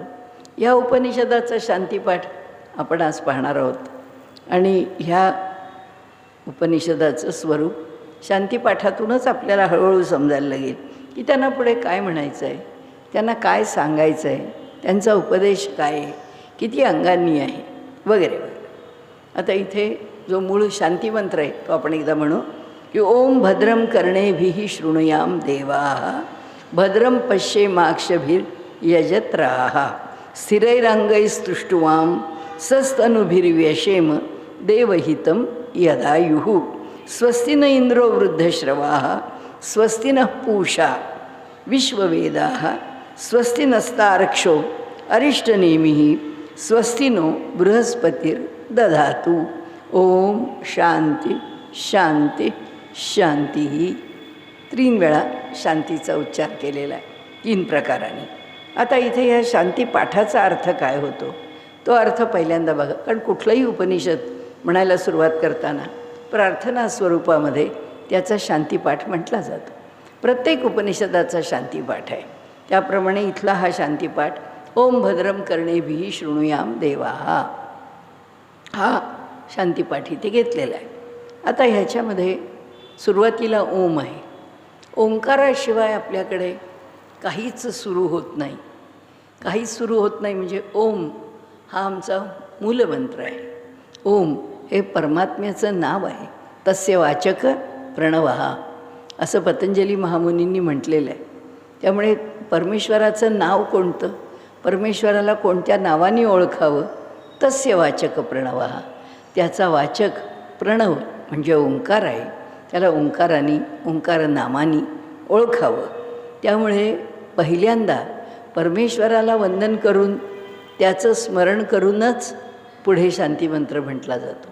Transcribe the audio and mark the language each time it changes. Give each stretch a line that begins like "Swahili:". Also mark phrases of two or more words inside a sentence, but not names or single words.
Marathi: या उपनिषदाचा शांतिपाठ आपण आज पाहणार आहोत, आणि ह्या उपनिषदाचं स्वरूप शांतिपाठातूनच आपल्याला हळूहळू समजायला लागेल की त्यांना पुढे काय म्हणायचं आहे, त्यांना काय सांगायचं आहे, त्यांचा उपदेश काय आहे, किती अंगांनी आहे, वगैरे वगैरे. आता इथे जो मूळ शांतिमंत्र आहे तो आपण एकदा म्हणू की
Sanskrit: ओम भद्रम कर्णेभिः शृणुयाम देवाः भद्रम पश्येमाक्षभिर्यजत्राः स्थिरैरङ्गैस्तुष्टुवां सस्तनुभिर्व्यशेम देवहितं यदायुः स्वस्ति न इंद्रो वृद्धश्रवाः स्वस्ति नः पूषा विश्ववेदाः स्वस्ति नस्तार्क्ष्यो अरिष्टनेमिः स्वस्ति नो बृहस्पतिर्दधातु. ओम शांती शांती शांती.
Marathi: 3 वेळा शांतीचा उच्चार केलेला आहे 3 प्रकारांनी. आता इथे या शांती पाठाचा अर्थ काय होतो तो अर्थ पहिल्यांदा बघा. कारण कुठलंही उपनिषद म्हणायला सुरुवात करताना प्रार्थना स्वरूपामध्ये त्याचा शांतीपाठ म्हटला जातो. प्रत्येक उपनिषदाचा शांतीपाठ आहे. त्याप्रमाणे इथला हा शांतीपाठ
Sanskrit: ओम भद्रम कर्णेभिः शृणुयाम देवाः
Marathi: हा शांतीपाठ इथे घेतलेला आहे. आता ह्याच्यामध्ये सुरुवातीला ओम आहे. ओंकाराशिवाय आपल्याकडे काहीच सुरू होत नाही. काहीच सुरू होत नाही म्हणजे ओम हा आमचा मूलमंत्र आहे. ओम हे परमात्म्याचं नाव आहे.
Sanskrit: तस्य वाचक प्रणवः
Marathi: असं पतंजली महामुनींनी म्हटलेलं आहे. त्यामुळे परमेश्वराचं नाव कोणतं, परमेश्वराला कोणत्या नावाने ओळखावं,
Sanskrit: तस्य वाचक प्रणवः,
Marathi: त्याचा वाचक प्रणव म्हणजे ओंकार आहे. त्याला ओंकाराने, ओंकार नामाने ओळखावं. त्यामुळे पहिल्यांदा परमेश्वराला वंदन करून त्याचं स्मरण करूनच पुढे शांतिमंत्र म्हटला जातो.